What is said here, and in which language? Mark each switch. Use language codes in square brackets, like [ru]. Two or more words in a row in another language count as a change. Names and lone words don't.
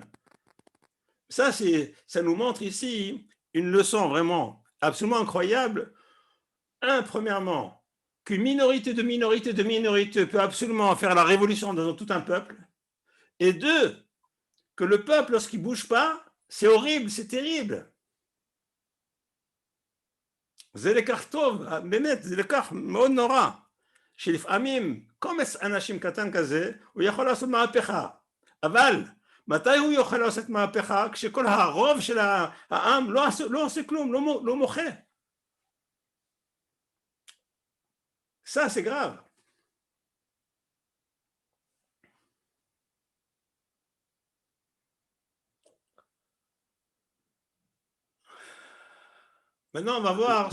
[fr] Ça nous montre ici une leçon vraiment absolument incroyable. Premièrement, qu'une minorité de minorité peut absolument faire la révolution dans tout un peuple. Et deux, que le peuple, lorsqu'il ne bouge pas, c'est horrible, c'est terrible. [he] זה לקח טוב, באמת, זה לקח מאוד נורא, שלפעמים קומץ אנשים קטן כזה, הוא יכול לעשות מהפכה, אבל מתי הוא יוכל לעשות מהפכה? כשכל הרוב של העם לא עושה כלום, לא מוחה. [fr] Ça, c'est grave. Maintenant, on va voir.